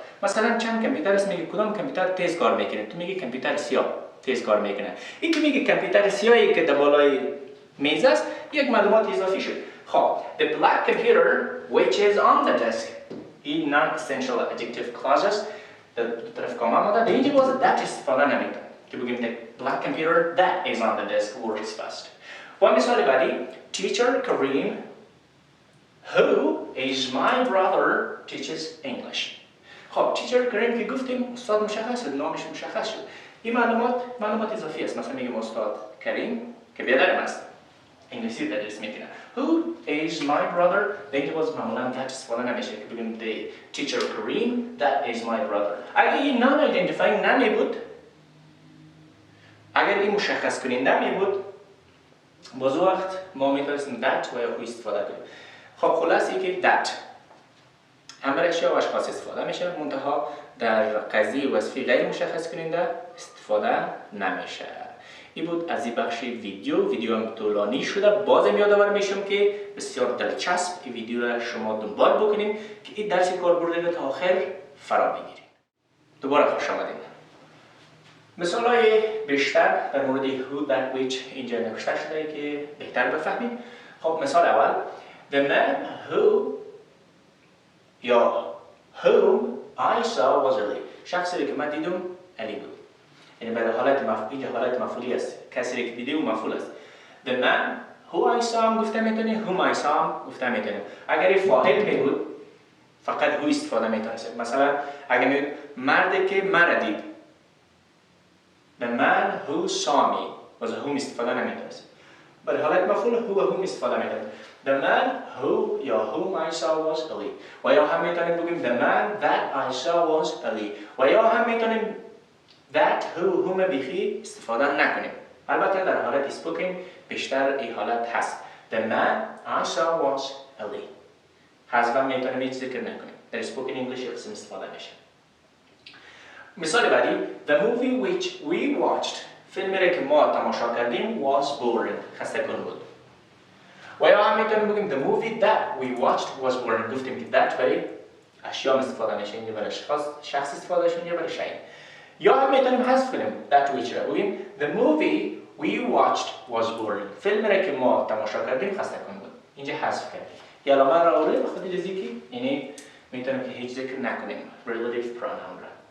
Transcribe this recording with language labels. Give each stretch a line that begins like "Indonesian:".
Persian: مثلا چند کامپیوتر است، میگه کدام کامپیوتر تیز کار میکنه، تو میگی کامپیوتر سیاه تیز کار میکنه. این که میگه کامپیوتر سیاهی که در بالای میز است، یک معلومات اضافی شد.
English: خب the black computer which is on the desk، این non-essential adjective clauses
Persian: در طرف کامه ماده. در اینجا باز
English: that
Persian: استفاده نمیکنه که بگیم
English: the black computer that is on the desk works fast. و مثال بعدی teacher Kareem who is my brother teaches English.
Persian: خب teacher Kareem که گفتیم استاد مشخص شد، نامش مشخص شد. این معلومات اضافی است. مثلا میگیم استاد کریم که بیادرم است، انگلیسی تدریس میکنه.
English: Who is my brother؟
Persian: در اینجا باز معمولا that استفاده نمیشه که بگیم
English: the teacher Kareem that is my brother.
Persian: اگر این non-identifying نمی بود، اگر این مشخص کننده می بود، باز وقت ما میتونستیم that و یا who استفاده کنیم. خب خلاصی که that هم برای اشیا و اشخاص استفاده میشه، منتها در قضیه وصفی غیر مشخص کننده استفاده نمیشه. این بود از این بخش ویدیو هم طولانی شده. بازم یادآور میشم که بسیار دلچسب این ویدیو را شما دنبال بکنید که این درس کاربردی را تا آخر فرا بگیرید. دوباره خوش آمدید. مثالای بیشتر در مورد who that which اینجا نوشته شده که بهتر بفهمیم. خب مثال اول the man who یا
English: whom I saw was Ali،
Persian: شخصی که من دیدم علی بود. یعنی برای حالت مفعول، اینجا حالت مفعولی است، کسی که دیدم مفعول است.
English: The man who I saw
Persian: هم گفته میتونیم،
English: whom I saw هم گفته میتونیم.
Persian: اگر فاعل می بود فقط who استفاده میتونست. مثلا اگر میگوید مردی که مرا دید،
English: the man who saw me
Persian: باز whom استفاده نمیتونست. برای حالت مفعول who و whom استفاده میتونیم.
English: The man who یا whom I saw was Ali.
Persian: و یا هم میتونیم بگیم
English: the man that I saw was Ali.
Persian: و یا هم میتونیم that whom بیخی استفاده نکنیم. البته در حالت spoken بیشتر این حالت هست.
English: The man I saw was Ali.
Persian: حذف میتونیم هیچ ذکر نکنیم. در spoken English قسم استفاده میشه. مثال بعدی
English: the movie which we watched،
Persian: فیلمی که ما تماشا کردیم
English: was boring،
Persian: خسته کن بود. و یا هم میتونیم بگیم
English: the movie that we watched was boring.
Persian: گفتیم که that برای اشیا استفاده میشه، اینجا برای شخص استفاده میشه، اینجا برای شیء. یا هم میتونیم حذف کنیم that which را بگیم
English: the movie we watched was boring،
Persian: فیلمی که ما تماشا کردیم خسته کن بود، اینجا حذف کردیم. یا علامه را آوردیم به خاطر ذکر، یعنی میتونیم که هیچ ذکر نکنیم relative pronoun را.